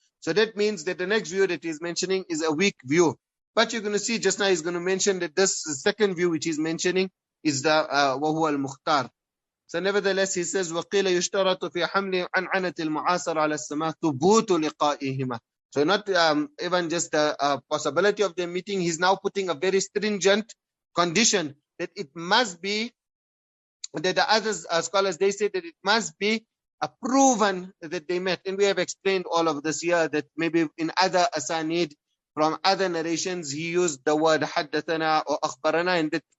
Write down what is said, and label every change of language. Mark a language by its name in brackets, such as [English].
[English] So that means that the next view that he's mentioning is a weak view. But you're going to see just now he's going to mention that this second view which he's mentioning is the [Arabic] وَهُوَ الْمُخْتَارِ. [English] So nevertheless he says [Arabic] وَقِيلَ يُشْتَرَطُ فِي حَمْلِ عَنْعَنَةِ الْمُعَاصَرَ عَلَى السَّمَاءِ ثُبُوتُ لِقَائِهِمَا. [English] So not even just the possibility of them meeting, he's now putting a very stringent condition that it must be, that the other scholars, they say that it must be proven that they met. And we have explained all of this here, that maybe in other asanid from other narrations he used the word haddathana or akhbarana, and that